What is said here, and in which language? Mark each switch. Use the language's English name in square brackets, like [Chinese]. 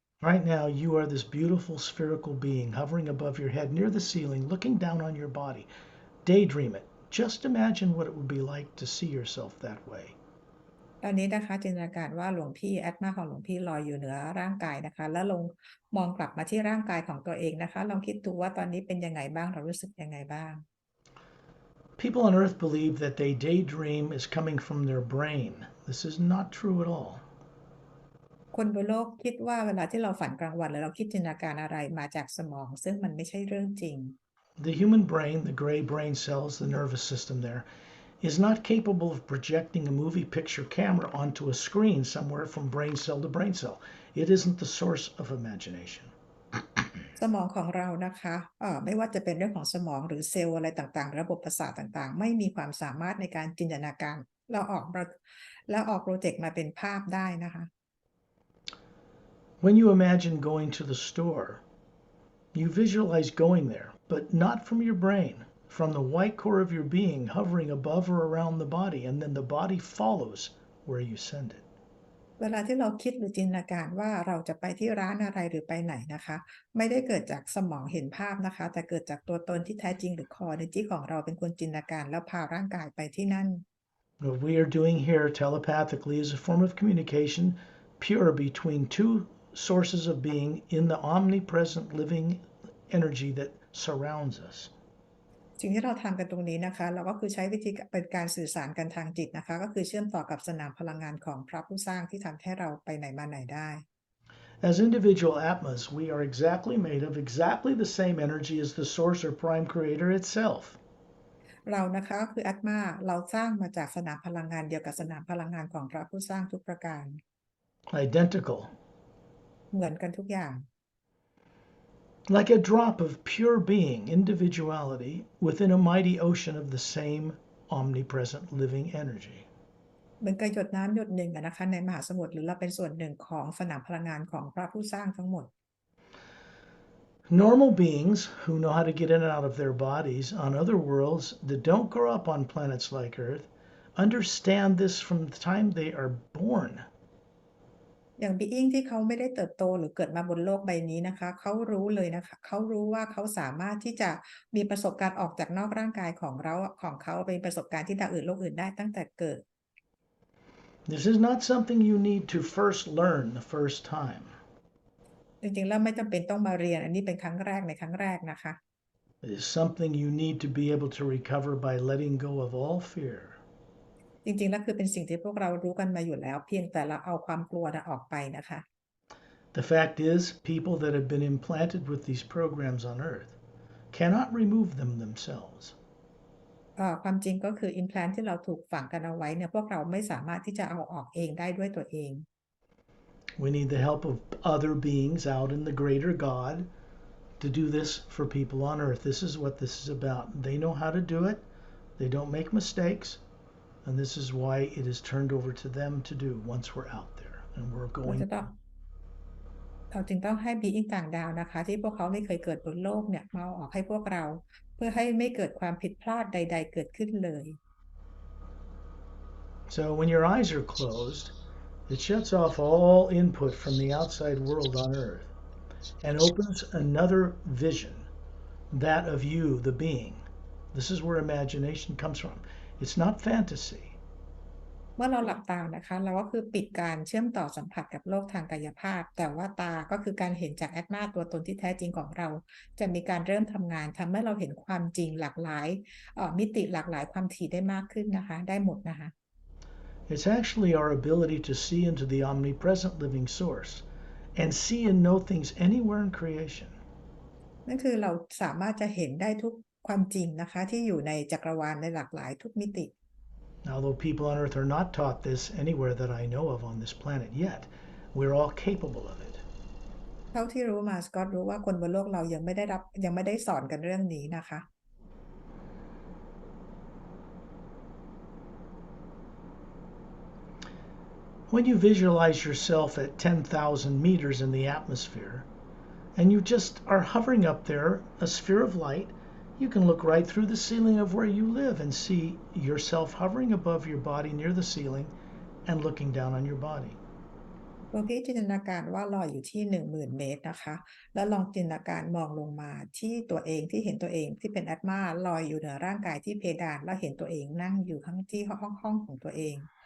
[English] Right now, you are this beautiful spherical being hovering above your head near the ceiling, looking down on your body. Daydream it. Just imagine what it would be like to see yourself that way. [Thai] ตอนนี้นะคะจินตนาการว่าหลวงพี่แอตมาของหลวงพี่ลอยอยู่เหนือร่างกายนะคะแล้วลงมองกลับมาที่ร่างกายของตัวเองนะคะลองคิดดูว่าตอนนี้เป็นยังไงบ้างเรารู้สึกยังไงบ้าง [English] People on Earth believe that they daydream is coming from their brain. This is not true at all. [Thai] คนบนโลกคิดว่าเวลาที่เราฝันกลางวันหรือเราคิดจินตนาการอะไรมาจากสมองซึ่งมันไม่ใช่เรื่องจริง [English] The human brain, the gray brain cells, the nervous system there, is not capable of projecting a movie picture camera onto a screen somewhere from brain cell to brain cell. It isn't the source of imagination. [Thai] สมองของเรานะคะไม่ว่าจะเป็นเรื่องของสมองหรือเซลล์อะไรต่างๆระบบประสาทต่างๆไม่มีความสามารถในการจินตนาการแล้วออกโปรเจกต์มาเป็นภาพได้นะคะ [English] When you imagine going to the store, you visualize going there, but not from your brain, from the white core of your being hovering above or around the body, and then the body follows where you send it. [Thai] เวลาที่เราคิดหรือจินตนาการว่าเราจะไปที่ร้านอะไรหรือไปไหนนะคะไม่ได้เกิดจากสมองเห็นภาพนะคะแต่เกิดจากตัวตนที่แท้จริงหรือคอในจิตของเราเป็นคนจินตนาการแล้วพาร่างกายไปที่นั่น [English] What we are doing here telepathically is a form of communication pure between two sources of being in the omnipresent living energy that surrounds us. [Thai] สิ่งที่เราทำกันตรงนี้นะคะเราก็คือใช้วิธีเป็นการสื่อสารกันทางจิตนะคะก็คือเชื่อมต่อกับสนามพลังงานของพระผู้สร้างที่ทำให้เราไปไหนมาไหนได้ [English] As individual Atmas, we are exactly made of exactly the same energy as the source or prime creator itself. [Thai] เรานะคะก็คืออัตมาเราสร้างมาจากสนามพลังงานเดียวกับสนามพลังงานของพระผู้สร้างทุกประการ [English] Identical. [Thai] เหมือนกันทุกอย่าง [English] Like a drop of pure being, individuality, within a mighty ocean of the same omnipresent living energy. [Thai] เหมือนกับหยดน้ำหยดหนึ่งนะคะในมหาสมุทรหรือเราเป็นส่วนหนึ่งของสนามพลังงานของพระผู้สร้างทั้งหมด [English] Normal beings who know how to get in and out of their bodies on other worlds that don't grow up on planets like Earth understand this from the time they are born. [Thai] อย่าง being ที่เขาไม่ได้เติบโตหรือเกิดมาบนโลกใบนี้นะคะเขารู้เลยนะคะเขารู้ว่าเขาสามารถที่จะมีประสบการณ์ออกจากนอกร่างกายของเขาเป็นประสบการณ์ที่ดาวอื่นโลกอื่นได้ตั้งแต่เกิด [English] This is not something you need to first learn the first time. [Thai] จริงๆแล้วไม่จำเป็นต้องมาเรียนอันนี้เป็นครั้งแรกในครั้งแรกนะคะ [English] It is something you need to be able to recover by letting go of all fear. [Thai] จริงๆแล้วคือเป็นสิ่งที่พวกเรารู้กันมาอยู่แล้วเพียงแต่เราเอาความกลัวออกไปนะคะ [English] The fact is, people that have been implanted with these programs on Earth cannot remove them themselves. [Thai] ความจริงก็คือ implant ที่เราถูกฝังกันเอาไว้เนี่ยพวกเราไม่สามารถที่จะเอาออกเองได้ด้วยตัวเอง [English] We need the help of other beings out in the greater God to do this for people on earth. This is what this is about. They know how to do it. They don't make mistakes. And this is why it is turned over to them to do once we're out there and we're [Thai] เรา [English] going. [Thai] จะต้องเราจึงต้องให้บีอิงต่างดาวนะคะที่พวกเขาไม่เคยเกิดบนโลกเนี่ยมาเอาออกให้พวกเราเพื่อให้ไม่เกิดความผิดพลาดใดๆเกิดขึ้นเลย [English] So when your eyes are closed, it shuts off all input from the outside world on earth and opens another vision, that of you, the being. This is where imagination comes from. It's not fantasy. [Thai] เมื่อเราหลับตานะคะเราก็คือปิดการเชื่อมต่อสัมผัสกับโลกทางกายภาพแต่ว่าตาก็คือการเห็นจากแอตมาตัวตนที่แท้จริงของเราจะมีการเริ่มทำงานทำให้เราเห็นความจริงหลากหลายมิติหลากหลายความถี่ได้มากขึ้นนะคะได้หมดนะคะ [English] It's actually our ability to see into the omnipresent living source and see and know things anywhere in creation. [Thai] นั่นคือเราสามารถจะเห็นได้ทุกความจริงนะคะที่อยู่ในจักรวาลในหลากหลายทุกมิติ [English] Although people on earth are not taught this anywhere that I know of on this planet yet, we're all capable of it. [Thai] เท่าที่รู้มาสกอตรู้ว่าคนบนโลกเรายังไม่ได้สอนกันเรื่องนี้นะคะ [English] When you visualize yourself at 10,000 meters in the atmosphere, and you just are hovering up there, a sphere of light, you can look right through the ceiling of where you live and see yourself hovering above your body near the ceiling and looking down on your body. [Thai] ลองพี่จินตนาการว่าลอยอยู่ที่ 10,000 เมตรนะคะแล้วลองจินตนาการมองลงมาที่ตัวเองที่เห็นตัวเองที่เป็นแอตมาลอยอยู่เหนือร่างกายที่เพดานแล้วเห็นตัวเองนั่งอยู่ข้างที่ห้องของตัวเอง